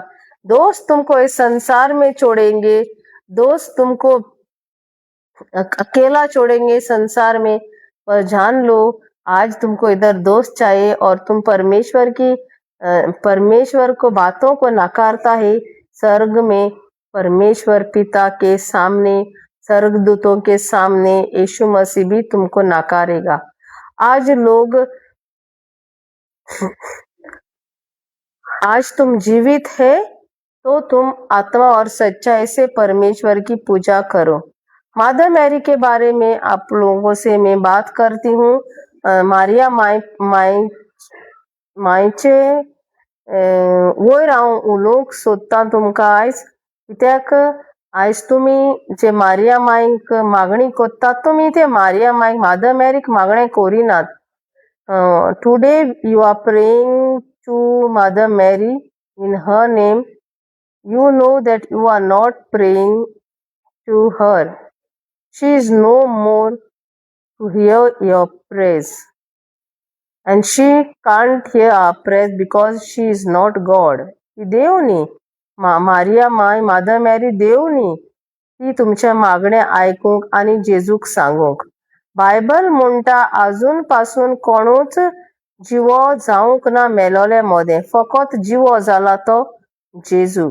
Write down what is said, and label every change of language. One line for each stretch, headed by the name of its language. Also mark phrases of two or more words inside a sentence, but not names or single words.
Hindi: दोस्त तुमको इस संसार में छोड़ेंगे, दोस्त तुमको अकेला छोड़ेंगे संसार में, पर जान लो आज तुमको इधर दोस्त चाहिए और तुम परमेश्वर को बातों को नकारता है, स्वर्ग में परमेश्वर पिता के सामने, स्वर्गदूतों के सामने यीशु मसीह भी तुमको नकारेगा। आज तुम जीवित है तो तुम आत्मा और सच्चाई से परमेश्वर की पूजा करो। मदर मैरी के बारे में आप लोगों से मैं बात करती हूँ।
Konkani: मारिया मायचे वयर हांव उलोवंक सोदतां तुमकां आयज, कित्याक आयज तुमी जे मारिया मायक मागणी कोत्तात, तुमी ते मारिया मायक मदर मॅरीक मागणें कोरिनात।
English: today you are praying to Mother Mary in her name. You know that you are not praying to her. She is no more to hear your praise, and she can't hear our praise because she is not God.
Konkani: ती देव न्ही. मारिया माय मादर मॅरी देव न्ही. ती तुमचे मागणे आयकूंक आनी जेजूक सांगूंक. बायबल म्हणटा आजून पासून कोणूच जिवो जावंक ना मेलोले मोदें, फकत जिवो जाला तो जेजू.